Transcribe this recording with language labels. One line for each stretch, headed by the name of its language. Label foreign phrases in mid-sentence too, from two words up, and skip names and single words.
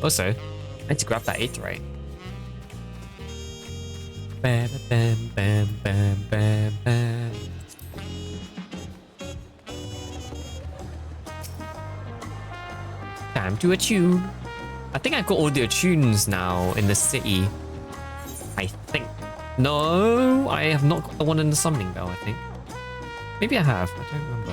English: Also, I need to grab that aetheryte. Bam, bam, bam, bam, bam, bam. Time to attune. I think I've got all the attunes now in the city. I think. No, I have not got the one in the summoning bell, I think. Maybe I have. I don't remember.